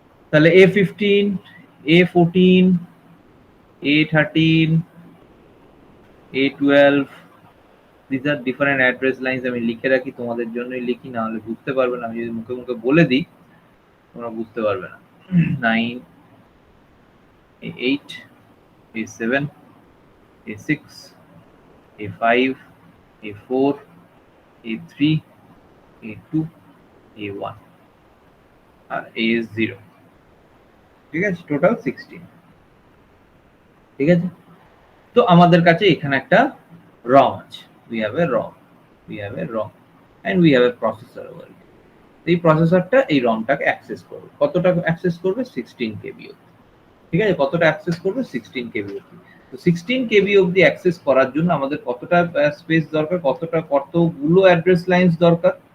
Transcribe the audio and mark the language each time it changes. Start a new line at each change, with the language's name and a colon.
Bangla: তাহলে
English: A15, A14, A13, A12, these are different address lines।
Bangla: আমি লিখে রাখি, তোমাদের জন্যই লিখি, না হলে বুঝতে পারবে না। আমি যদি মুখে মুখে বলে দিই তোমরা বুঝতে পারবে না। 9, A8, A7, A6, A5, A4, A3, A2, A1 আর A0, ঠিক আছে? টোটাল 16, ঠিক আছে? তো আমাদের কাছে এখানে একটা ROM আছে,
English: we have a ROM and we have a processor over here।
Bangla: এই প্রসেসরটা এই ROM-টাকে অ্যাক্সেস করবে। কতটা অ্যাক্সেস করবে? 16 KB অবধি, ঠিক আছে? কতটা অ্যাক্সেস করবে? 16 KB অবধি। তো 16 KB অবধি অ্যাক্সেস করার জন্য আমাদের কতটা স্পেস দরকার, কতগুলো অ্যাড্রেস লাইনস দরকার?